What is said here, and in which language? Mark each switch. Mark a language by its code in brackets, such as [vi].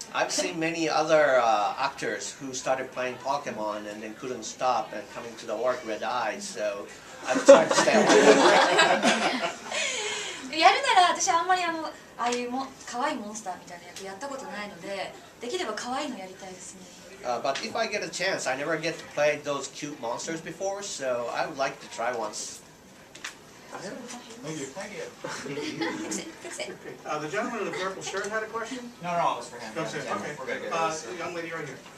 [en] I've seen many other actors who started playing Pokemon and then couldn't stop and coming to the work red eyes. So I've tried to stay away. [ja] やるなら私はあんまりああいう可愛いモンスターみたいな役やったことないので、できれば可愛いのやりたいですね。 [en] But if I get a chance, I never get to play those cute monsters before, so I would like to try once. Thank you. The gentleman in the purple shirt had a question? No, it was for him. That's it, okay. We're good. The young lady right here.